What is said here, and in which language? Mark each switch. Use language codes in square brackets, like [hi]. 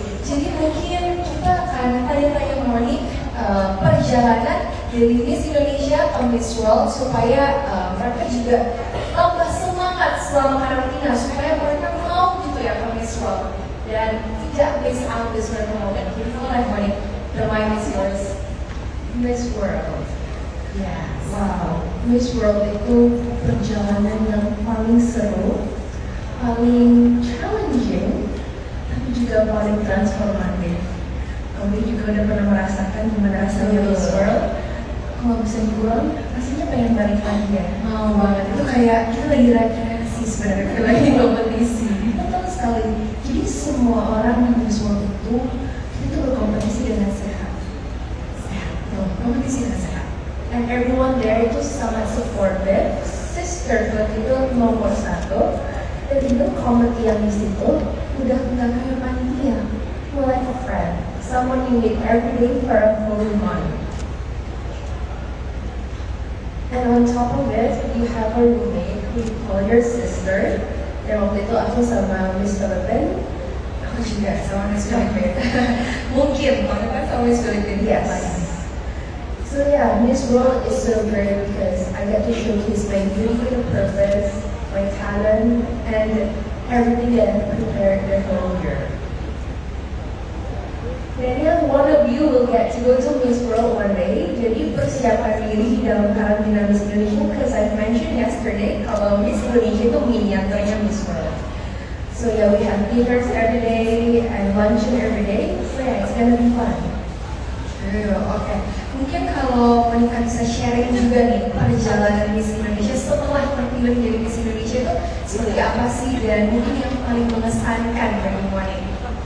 [id] Jadi mungkin kita akan tanya-tanya Moni perjalanan dari Miss Indonesia ke Miss World supaya mereka juga tambah semangat selama karantina supaya mereka mau gitu ya ke Miss World dan tidak [en] miss out this moment. [id] Jadi silakan Moni, [en] the mic is yours. Miss World. Yes. [id] Wow. Miss World itu perjalanan yang paling seru, paling challenging, tapi juga paling transformatif. Kamu juga udah pernah merasakan gimana rasanya Miss World? Kalau bisa diulang, rasanya pengen balik lagi ya. Mau banget. Itu kayak kita lagi rekreasi sebenarnya, kita lagi kompetisi. Betul sekali. Jadi semua orang di Miss World itu kita tuh berkompetisi dengan sehat. Sehat. Kompetisi dengan sehat. [en] And everyone there [id] itu sangat supportive. Sisterhood itu nomor satu. Dan itu comedy yang di situ udah nggak kayak panitia, [en] more like a friend, someone you meet every day for a whole month. And on top of it, you have a roommate who you call your sister. [id] Dan waktu itu aku sama Miss Philippine. Aku juga sama Miss Philippine. Mungkin, karena kan sama Miss Philippine. [en] Yes. So yeah, Miss World is so great because I get to showcase my beauty with a purpose, my talent, and everything that I've prepared the whole year. Daniel, one of you will get to go to Miss World one day. [id] Jadi persiapan diri dalam karantina Miss Indonesia, [en] because I mentioned yesterday [id] kalau Miss Indonesia itu miniaturnya Miss World. [en] So yeah, we have dinners every day and luncheon every day. So yeah, it's gonna be fun. Oke. [id] Mungkin kalau Monica bisa sharing juga nih perjalanan Miss Indonesia setelah terpilih menjadi Miss Indonesia itu seperti apa sih dan mungkin yang paling mengesankan bagi Monica?